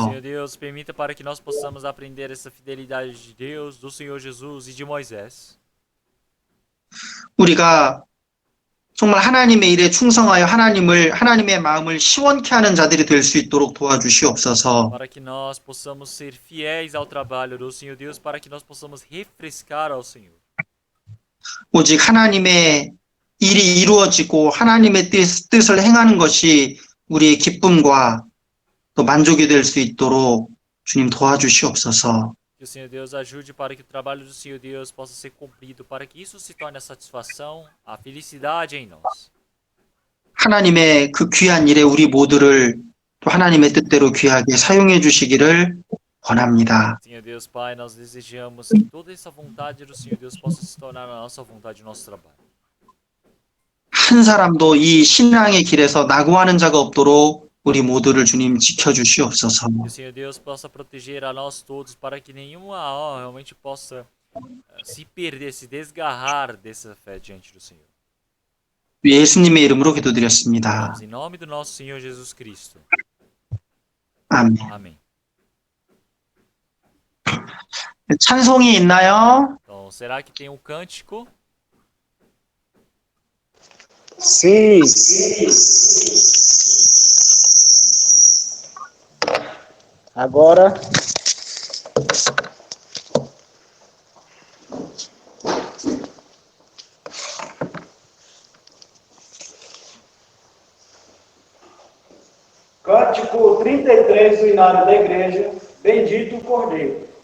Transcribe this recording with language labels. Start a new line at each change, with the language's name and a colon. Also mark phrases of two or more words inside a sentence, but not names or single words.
Portuguese: Senhor Deus, permita para que nós possamos aprender essa fidelidade de Deus, do Senhor Jesus e de Moisés.
Korean: 우리가 정말 하나님의 일에 충성하여 하나님의 마음을 시원케 하는 자들이 될 수 있도록 도와주시옵소서.
Portuguese: Para que nós possamos ser fiéis ao trabalho do Senhor Deus, para que nós possamos refrescar ao Senhor.
Korean: 오직 하나님의 일이 이루어지고 하나님의 뜻을 행하는 것이 우리의 기쁨과 또 만족이 될 수 있도록 주님 도와주시옵소서.
Portuguese: Que o Senhor Deus ajude para que o trabalho do Senhor Deus possa ser cumprido, para que isso se torne a satisfação, a felicidade em nós.
Korean: 하나님의 그 귀한 일에 우리 모두를 또 하나님의 뜻대로 귀하게 사용해 주시기를 원합니다.
Portuguese: Senhor Deus Pai, nós desejamos que toda essa vontade do Senhor Deus possa se tornar a nossa vontade, o nosso trabalho.
Korean: 한 사람도 이 신앙의 길에서 낙오하는 자가 없도록 우리 모두를 주님 지켜주시옵소서.
Portuguese: Que o Senhor Deus possa proteger a nós todos, para que nenhuma alma realmente possa se perder, se desgarrar dessa fé diante do Senhor.
Korean: 예수님의 이름으로 기도드렸습니다.
Portuguese: Em nome do nosso Senhor Jesus Cristo.
Korean: 아멘.
Portuguese: Amém.
Korean: 찬송이 있나요?
Portuguese: Então, será que tem um cântico? Sim. Agora, Cântico 33 do Inário da Igreja, Bendito o Cordeiro.